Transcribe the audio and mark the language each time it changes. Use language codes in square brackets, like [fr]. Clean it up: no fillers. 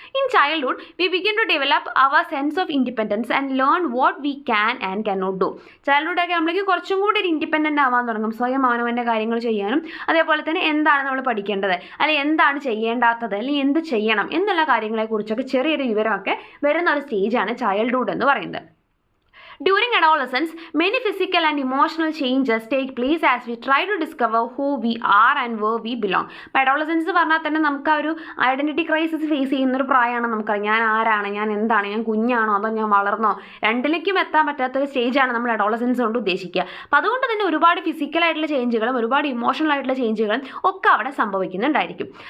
[en] In childhood we begin to develop our sense of independence and learn what we can and cannot do. [ml] ചൈൽഡ്ഹുഡൊക്കെ നമ്മളേക്ക് കുറച്ചും കൂടി ഒരു independent ആവാൻ തുടങ്ങും, സ്വയം അവനവൻ്റെ കാര്യങ്ങൾ ചെയ്യാനും അതേപോലെ തന്നെ എന്താണ് നമ്മൾ പഠിക്കേണ്ടത് അല്ലെങ്കിൽ എന്താണ് ചെയ്യേണ്ടാത്തത് അല്ലെങ്കിൽ എന്ത് ചെയ്യണം എന്നുള്ള കാര്യങ്ങളെക്കുറിച്ചൊക്കെ ചെറിയൊരു വിവരമൊക്കെ വരുന്ന ഒരു സ്റ്റേജാണ് ചൈൽഡ്ഹുഡ് എന്ന് പറയുന്നത്. [en] During adolescence, many physical and emotional changes take place as we try to discover who we are and where we belong. [ml] അപ്പോൾ അഡോളസൻസ് പറഞ്ഞാൽ തന്നെ നമുക്ക് ആ ഒരു ഐഡൻറ്റിറ്റി ക്രൈസിസ് ഫേസ് ചെയ്യുന്നൊരു പ്രായമാണ്. നമുക്കറിയാം ഞാൻ ആരാണ്, ഞാൻ എന്താണ്, ഞാൻ കുഞ്ഞാണോ അതോ ഞാൻ വളർന്നോ, രണ്ടിലേക്കും എത്താൻ പറ്റാത്തൊരു സ്റ്റേജാണ് നമ്മൾ അഡോളസൻസ് കൊണ്ട് ഉദ്ദേശിക്കുക. അപ്പോൾ അതുകൊണ്ട് തന്നെ ഒരുപാട് ഫിസിക്കലായിട്ടുള്ള ചേഞ്ചുകളും ഒരുപാട് ഇമോഷണൽ ആയിട്ടുള്ള ചേഞ്ചുകളും ഒക്കെ അവിടെ സംഭവിക്കുന്നുണ്ടായിരിക്കും.